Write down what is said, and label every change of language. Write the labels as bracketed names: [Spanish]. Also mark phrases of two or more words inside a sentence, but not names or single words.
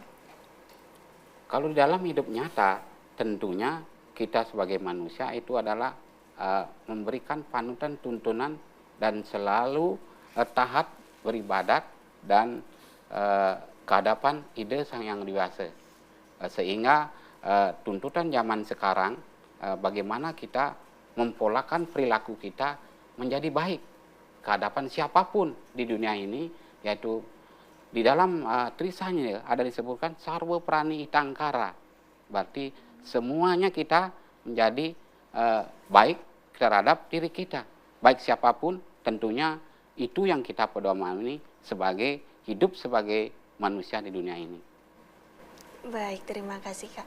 [Indonesian] Kalau dalam hidup nyata, tentunya kita sebagai manusia itu adalah memberikan panutan, tuntunan, dan selalu taat beribadat dan kehadapan ide Sang Yang Wiyasa. Sehingga tuntutan zaman sekarang, bagaimana kita mempolakan perilaku kita menjadi baik kehadapan siapapun di dunia ini, yaitu di dalam Trisanya ada disebutkan [Sanskrit] sarwa prani itangkara, [Indonesian] berarti semuanya kita menjadi baik terhadap diri kita, baik siapapun. Tentunya itu yang kita pedomani sebagai hidup sebagai manusia di dunia ini. Baik, terima kasih, Kak.